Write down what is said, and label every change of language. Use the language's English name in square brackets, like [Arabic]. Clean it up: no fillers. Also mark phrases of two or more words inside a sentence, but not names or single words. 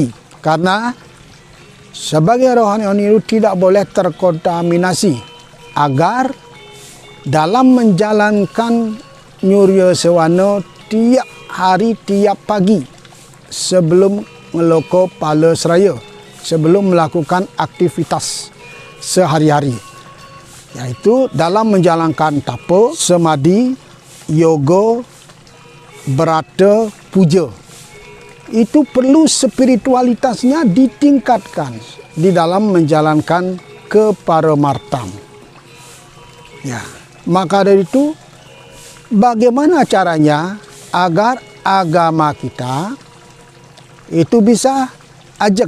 [Indonesian] Karena sebagai rohaniawan Hindu tidak boleh terkontaminasi agar dalam menjalankan Nyurya Sewana tiap hari, tiap pagi sebelum ngeloko pala seraya sebelum melakukan aktivitas sehari-hari, yaitu dalam menjalankan tapa, semadi, yoga, berata, puja. Itu perlu spiritualitasnya ditingkatkan di dalam menjalankan keparamartam. Ya, maka dari itu bagaimana caranya agar agama kita itu bisa ajeg?